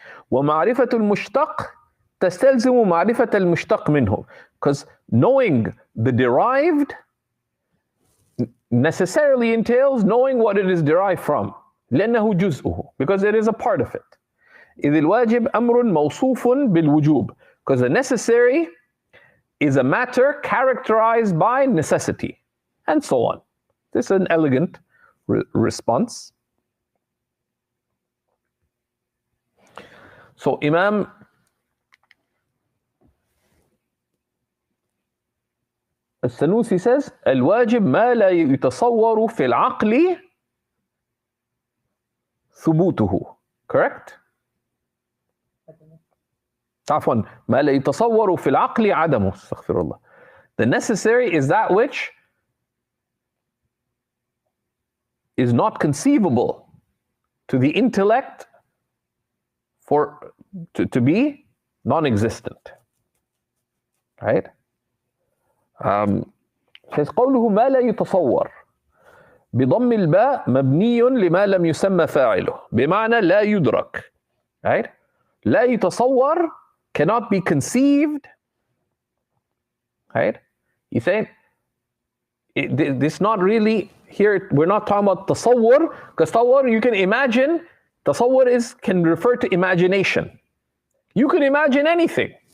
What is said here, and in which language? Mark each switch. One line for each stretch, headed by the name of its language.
Arabic: ومعرفة المشتق تستلزم معرفة المشتق منه,
English: because knowing the derived necessarily entails knowing what it is derived from,
Arabic: لأنه جزءه,
English: because it is a part of it.
Arabic: إذ الواجب أمر موصوف بالوجوب,
English: because the necessary is a matter characterized by necessity, and so on. This is an elegant response. So Imam al-Sanusi says,
Arabic: الواجب ما لا يتصور في العقل ثبوته.
English: Correct?
Arabic: عفوا ما لا يتصور في العقل عدمه. استغفر الله.
English: The necessary is that which is not conceivable to the intellect to be non-existent. Right?
Arabic: says قوله ما لا يتصور بضم الباء مبني لما لم يسمى فاعله بمعنى لا يدرك.
English: Right?
Arabic: لا يتصور
English: cannot be conceived. Right? You say this not really here, we're not talking about tasawwur, because tasawwur you can imagine. Tasawwur can refer to imagination. You can imagine anything.